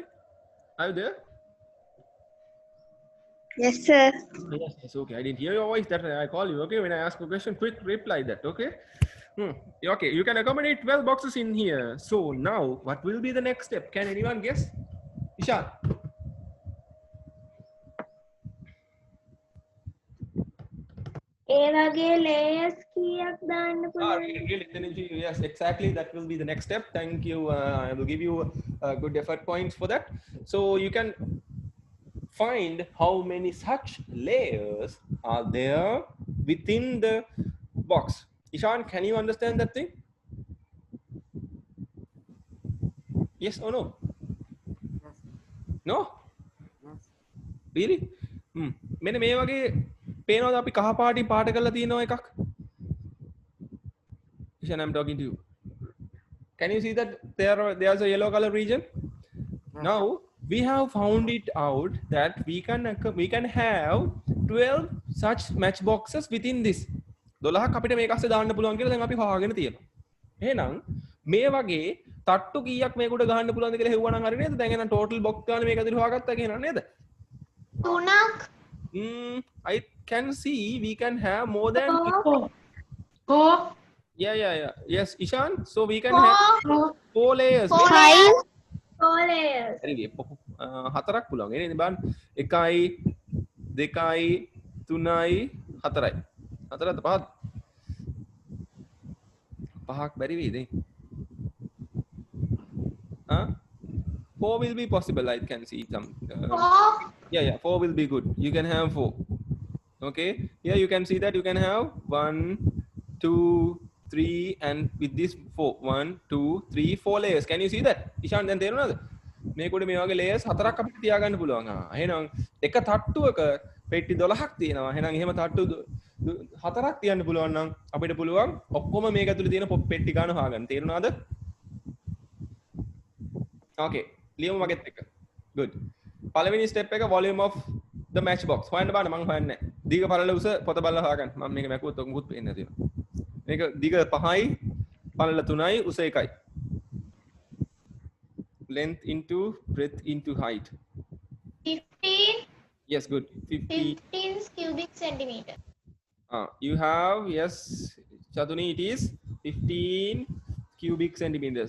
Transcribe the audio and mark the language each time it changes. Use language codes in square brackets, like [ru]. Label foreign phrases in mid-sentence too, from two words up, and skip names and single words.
[en] Are you there? Yes, sir. Yes, yes, okay. I didn't hear your voice. That I call you. Okay, when I ask a question, quick reply that. Okay. Okay, you can accommodate 12 boxes in here. So now, what will be the next step? Can anyone guess? Ishan. [si] ඒ වගේ layers කීයක් දාන්න පුළුවන්? [en] Really, yes, exactly. That will be the next step. Thank you. I will give you good effort points for that. So you can find how many such layers are there within the box. Ishan, can you understand that thing? Yes or no? No? Really? [si] මෙන්න මේ වගේ පේනවද අපි කහ පාටි පාට කරලා තියෙනවා එකක්? [en] Ishan, I'm talking to you. Can you see that there's a yellow color region? Now we have found it out that we can have 12 such matchboxes within this. [si] 12ක් අපිට මේක අස්සේ දාන්න පුළුවන් කියලා දැන් අපි හොයාගෙන තියෙනවා. එහෙනම් මේ වගේ තට්ටු කීයක් මේකට ගහන්න පුළුවන්ද කියලා හෙව්වනම් හරි නේද? දැන් එහෙනම් [en] total box [si] ගාන මේක ඇතුළේ හොයාගත්තා කියනවා නේද? 3ක්. [en] I can see we can have more than 4. yeah. Yes, Ishan. So we can have 4 layers. 4 5. 4 layers. [si] හතරක් පුළුවන්. එනේ බලන්න. 1යි 2යි 3යි 4යි. 4ද 5ද? 5ක් බැරි වෙයිද? [en] 4 will be possible. I can see some. 4. Yeah. 4 will be good. You can have 4. Okay. Here you can see that you can have 1, 2, 3, and with this 4. 1, 2, 3, 4 layers. Can you see that? Ishan, then තේරුණාද? [si] මේකට මේ වගේ layers හතරක් අපිට තියාගන්න පුළුවන්. එහෙනම් එක තට්ටුවක පෙට්ටි 12ක් තියෙනවා. එහෙනම් එහෙම තට්ටු හතරක් තියන්න පුළුවන් නම් අපිට පුළුවන් ඔක්කොම මේක ඇතුලේ තියෙන පෙට්ටි ගන්න හොයාගන්න. තේරුණාද? Okay. ලියමු මගෙත් එක. Good. පළවෙනි step එක [en] volume of the matchbox. [si] හොයන්න බලන්න මම හොයන්නේ නැහැ. දීඝ පළල උස පොත බලලා හොයාගන්න. මම මේක මැකුවොත් ඔක මුකුත් පේන්නේ නැති වෙනවා. මේක දීඝ 5යි පළල 3යි උස 1යි. [en] Length into breadth into height. 15. Yes, good. 15 cubic centimeter. You have, yes, Chatuni, it is 15 cubic centimeters.